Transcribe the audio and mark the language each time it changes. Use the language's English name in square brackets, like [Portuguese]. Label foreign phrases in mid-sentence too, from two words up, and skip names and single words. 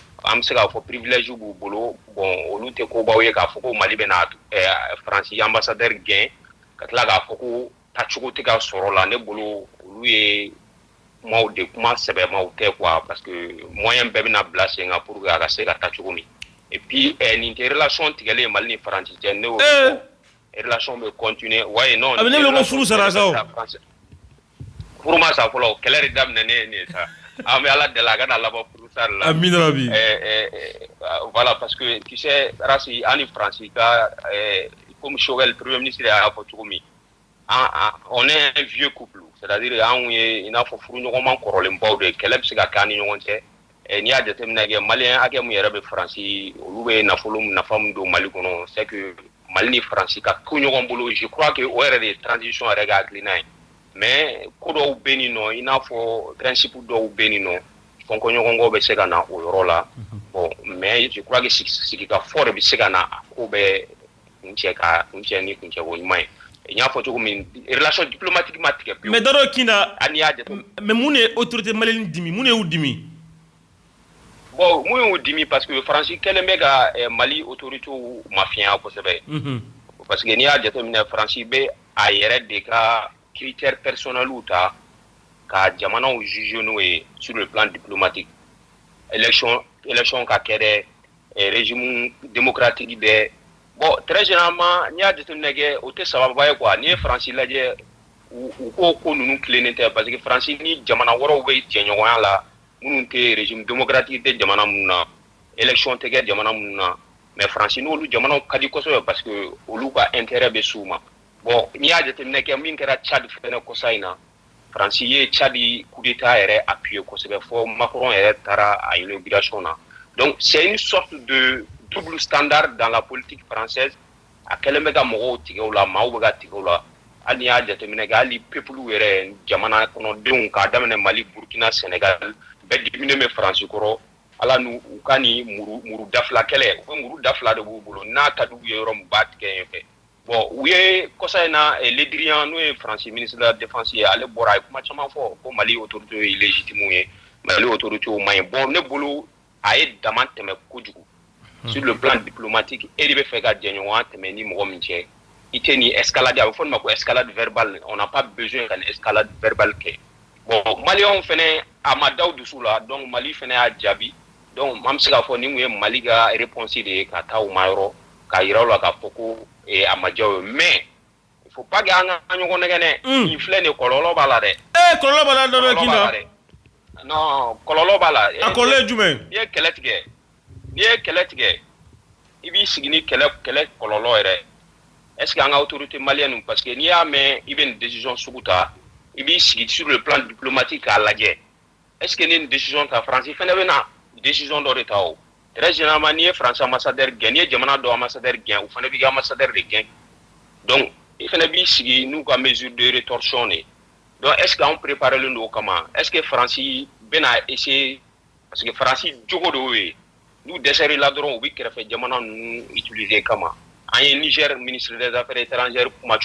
[Bambara] bɛ se k'a fɔ privilège b'u bolo bon olu tɛ kobaw ye k'a fɔ ko Mali bɛna Faransi ambassadeur gɛn ka tila k'a fɔ ko taacogo tɛ ka sɔrɔ la ne bolo olu ye kumaw de kuma sɛbɛmaw tɛ quoi [French] parce que [Bambara] moyen bɛɛ bɛna bila sen kan [French] pour que [Bambara] a ka se ka taa cogo min [French] et puis [Bambara] nin tɛ relation tigɛlen Mali ni Faransi cɛ ne y'o fɔ relation bɛ continuer [French] ouais non [Bambara] a bɛ ne bɛ ko furu sara sa o furu ma sa fɔlɔ kɛlɛ de daminɛ ne ye nin sa an bɛ Ala deli a kana laban furu sara la [Arabic] amina rabi [French] voilà parce que tu sais [Bambara] Rasi ani Faransi ka comme Choguel [French] premier ministre [Bambara] y'a fɔ cogo min [French] on est un vieux couple c'est-à-dire [Bambara] anw ye i n'a fɔ furuɲɔgɔnma kɔrɔlenbaw de ye kɛlɛ bɛ se ka kɛ an ni ɲɔgɔn cɛ n'i y'a jateminɛ kɛ maliyɛn hakɛ mun yɛrɛ bɛ Faransi olu bɛ nafolo nafa min don Mali kɔnɔ [French] c'est que [Bambara] Mali ni Faransi ka ko ɲɔgɔn bolo [French] je crois que [Bambara] o yɛrɛ de ye transition yɛrɛ ka hakilina ye mais ko dɔw bɛ nin nɔ i n'a fɔ principe dɔw bɛ nin nɔ fɔnkɔɲɔgɔnkɔ bɛ se ka na o yɔrɔ la bon [French] mais je crois que [Bambara] sigikafɔ de bɛ se ka na a ko bɛ kuncɛ ni kuncɛko ɲuman ye n y'a fɔ cogo min [French] relation diplomatique [Bambara] ma tigɛ pewu mais daro kinda ani y'a jate mais mun ye [French] autorité malienne [Bambara] dimi mun ye u dimi bon mun y'u dimi [French] parce que [Bambara] Faransi kɛlen bɛ ka Mali autorité mafiya kosɛbɛ [French] parce que [Bambara] n'i y'a jateminɛ Faransi bɛ a yɛrɛ de ka [French] critères personnels [Bambara] ta ka jamanaw juger n'o ye [French] sur le plan diplomatique [Bambara] élection ka kɛ dɛ [French] régime démocratique [Bambara] dɛ bon [French] très généralement [Bambara] n'i y'a jateminɛ kɛ o tɛ sababa ye quoi n'i ye Faransi lajɛ u ko ninnu tilennen tɛ [French] parce que [Bambara] Faransi ni jamana wɛrɛw bɛ jɛɲɔgɔnya la minnu tɛ [French] régime démocratique [Bambara] tɛ jamana minnu na élection tɛ kɛ jamana minnu na mais Faransi n'olu jamanaw ka di kosɛbɛ [French] parce que [Bambara] olu ka intérêt bɛ s'u ma bon n'i y'a jateminɛ kɛ min kɛra Tchad fɛnɛ kɔsa in na Faransi ye Tchad [French] coup d'état [Bambara] yɛrɛ appuyé kosɛbɛ fɔ Macron yɛrɛ taara a inauguration na [French] donc c'est une sorte de double standard dans la politique française [Bambara] a kɛlen bɛ ka mɔgɔw tigɛ o la maaw bɛ ka tigɛ o la hali n'i y'a jateminɛ kɛ hali peuple yɛrɛ jamana kɔnɔdenw k'a daminɛ Mali Burkina Sénégal bɛɛ diminen bɛ Faransi kɔrɔ ala n'u ka ni muru dafila kɛlɛ u bɛ muru dafila de b'u bolo n'a ka d'u ye yɔrɔ min b'a tigɛ yen fɛ bon u ye kɔsa in na Le Drian n'o ye Faransi [French] ministre de la défense [Bambara] ye ale bɔra a ye kuma caman fɔ ko Mali autorité ye illégitime ye Mali autorité ma ɲi bon ne bolo a ye dama tɛmɛ kojugu [French] sur le plan diplomatique [Bambara] e de bɛ fɛ ka jɛɲɔgɔnya tɛmɛ ni mɔgɔ min cɛ i tɛ ni escalade a bɛ fɔ nin ma ko [French] escalade verbale on n'a pas besoin [Bambara] ka ni [French] escalade verbale [Bambara] kɛ bon maliyɛnw fɛnɛ a ma da u dusu la donc Mali fɛnɛ y'a jaabi donc an bɛ se k'a fɔ nin kun ye Mali ka réponse de ye ka taa u ma yɔrɔ k'a yira u la k'a fɔ ko a ma diya u ye [French] mais il faut pas que [Bambara] an ka ɲɔgɔn nɛgɛn dɛ nin filɛ nin kɔlɔlɔ b'a la dɛ kɔlɔlɔ b'a la dɔ kinda non kɔlɔlɔ b'a la a kɔlɔlɔ ye jumɛn n'i ye kɛlɛ tigɛ i b'i sigi ni kɛlɛ kɔlɔlɔ yɛrɛ [French] est ce que [Bambara] an ka [French] autorité malienne parce que [Bambara] n'i y'a mɛn i bɛ nin décision sugu ta i b'i sigi [French] sur le plan diplomatique [Bambara] k'a lajɛ [French] est ce que [Bambara] ni nin décision ta Faransi fɛnɛ bɛ na décision dɔ de ta o [French] très généralement [Bambara] n'i ye Faransi ambassadeur gɛn n'i ye jamana dɔ ambassadeur gɛn u fɛnɛ b'i ka ambassadeur de gɛn donc i fɛnɛ b'i sigi n'u ka [French] mesure de rétorsion [Bambara] de donc [French] est ce que [Bambara] anw préparelen don o kama [French] est ce que [Bambara] Faransi bɛna essayer [French] parce que [Bambara] Faransi jogo de y'o ye n'u dɛsɛr'i la dɔrɔn u bɛ kɛrɛfɛ jamana ninnu utiliser kama an ye Niger [French] ministre des affaires étrangères [Bambara] kuma cogo